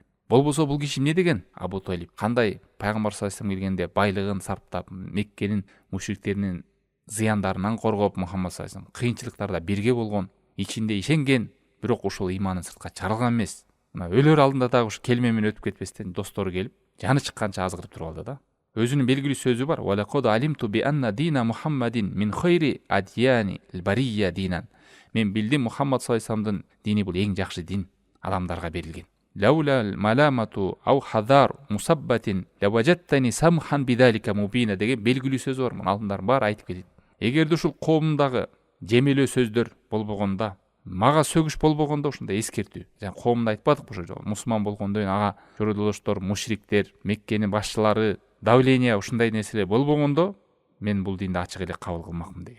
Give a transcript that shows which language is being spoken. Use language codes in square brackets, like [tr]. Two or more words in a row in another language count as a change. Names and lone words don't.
[ky] Болбосо бул киши эмне деген? Абу Толиб кандай пайгамбар [ar] صلى الله عليه وسلم [ky] келгенде байлыгын сарптап, Меккенин мушриктеринин зыяндарынан коргоп, Мухаммад [ar] صلى الله عليه وسلم [ky] кыйынчылыктарда бирге болгон, ичинде ишенген, бирок ошол ыйманын сыртка чыгарылган эмес. Мына өлөр алдында дагы ушу келме менен өтүп кетпестен достору келип, жаны чыкканча азгырып туруп алды да. Өзүнүн белгилүү сөзү бар. [ar] ولقد علمت بأن دين محمد من خير أديان البرية دينا. [ky] Мен билдим Мухаммад [ar] صلى الله عليه [ky] вассаламдын дини бул эң жакшы дин, адамдарга берилген. [ar] لولا الملامة أو حذار مسبة لوجدتني سمحا بذاك مبينا [ky] деген белгилүү сөзү бар. Муну алдындардын баары айтып келет. Эгерде ушул коомундагы жемелөө сөздөр болбогондо, мага сөгүш болбогондо, ушундай эскертүү. Жана коомунда айтпадыкпы ошо мусулман болгондон кийин ага чородолоштор, мушриктер, Меккенин башчылары, давление ушундай нерселер болбогондо, мен бул динди ачык эле кабыл кылмакмын деген.